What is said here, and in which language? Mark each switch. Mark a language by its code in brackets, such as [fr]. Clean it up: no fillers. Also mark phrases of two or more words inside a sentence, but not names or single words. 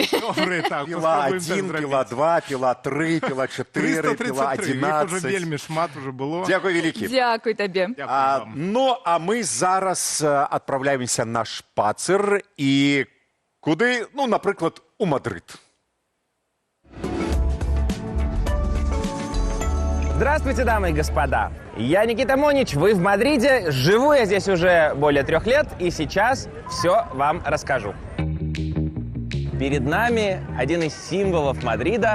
[be] Добрыя, так. Піла 1, піла 2, піла 3, піла 4, піла 11. Іх уже вельмі шмат уже было. Дякую вялікі. Дякуй табе. Ну, а мы зараз адпраўляемся на шпацыр і куды? Ну, напрыклад, у Мадрид. [ru] Здравствуйте, дамы и господа. Я Никита Монич, вы в Мадриде. Живу я здесь уже более 3 лет, и сейчас все вам расскажу. Перед нами один из символов Мадрида.